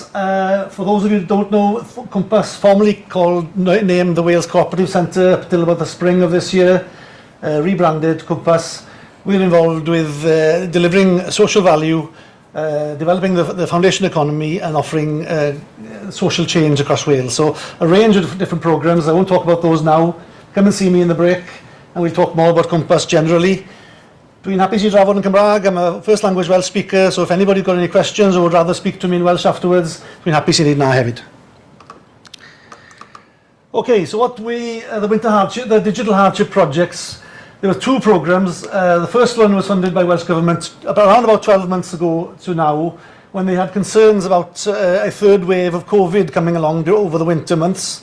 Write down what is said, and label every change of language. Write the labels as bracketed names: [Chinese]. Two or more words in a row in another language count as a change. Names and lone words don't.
[English] For those of you who don't know, Compass, formerly named the Wales Cooperative Centre up till about the spring of this year, rebranded Compass. We're involved with delivering social value, developing the foundation economy and offering social change across Wales. So a range of different programmes. I won't talk about those now. Come and see me in the break, and we'll talk more about Compass generally. [Welsh] Dwi'n hapus I drafod yn Cymraeg. [English] I'm a first language Welsh speaker, so if anybody's got any questions or would rather speak to me in Welsh afterwards, [Welsh] dwi'n hapus I wneud na hefyd. [English] Okay, so the digital hardship projects, there were two programmes. The first one was funded by Welsh Government around about 12 months ago to now, when they had concerns about a third wave of COVID coming along over the winter months.